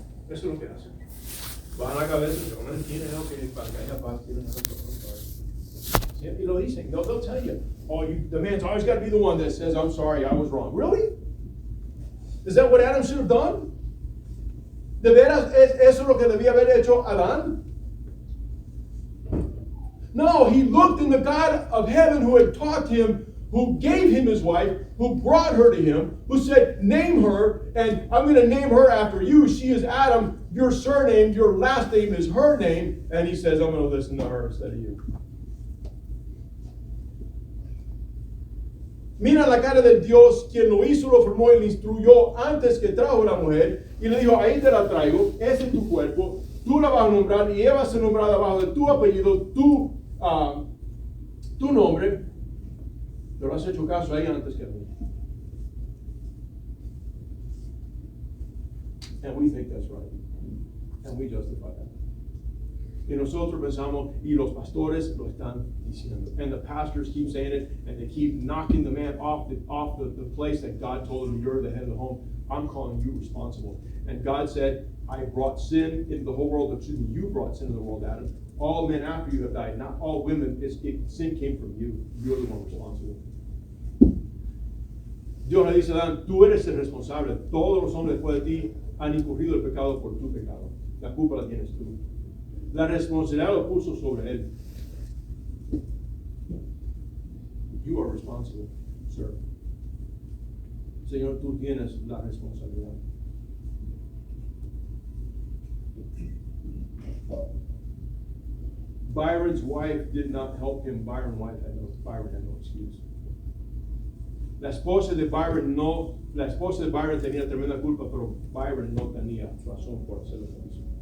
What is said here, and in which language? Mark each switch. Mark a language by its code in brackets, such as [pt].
[es] Eso es lo que hacen. Bajan la cabeza, se van a la esquina, que para que haya paz tienen razón. Y lo dicen. [en] They'll tell you. Oh, the man's always got to be the one that says, I'm sorry, I was wrong. Really? Is that what Adam should have done? [es] ¿De veras eso lo que debía haber hecho Adán? [en] No, he looked in the God of heaven who had taught him, who gave him his wife, who brought her to him, who said, name her, and I'm going to name her after you. She is Adam. Your surname, your last name is her name. And he says, I'm going to listen to her instead of you. [es] Mira la cara de Dios, quien lo hizo, lo formó y lo instruyó antes que trajo la mujer. Y le dijo, ahí te la traigo, ese es tu cuerpo, tú la vas a nombrar y ella va a ser nombrada bajo de tu apellido, tu nombre. Pero has hecho caso a ella antes que a mí. [en] And we think that's right. And we justify that. [es] Y nosotros pensamos, y los pastores lo están diciendo. [en] And the pastors keep saying it, and they keep knocking the man off the place that God told him, you're the head of the home. I'm calling you responsible. And God said, I brought sin into the whole world. Excuse me, you brought sin into the world, Adam. All men after you have died, not all women. Sin came from you. You're the one responsible. [es] Dios le dice a Adán, tú eres el responsable. Todos los hombres después de ti han incurrido el pecado por tu pecado. La culpa la tienes tú. La responsabilidad lo puso sobre él. [en] You are responsible, sir. [es] Señor, tú tienes la responsabilidad. [en] Byron's wife did not help him. Byron had no excuse. [es] La esposa de Byron tenía tremenda culpa, pero Byron no tenía razón por hacer lo que hizo.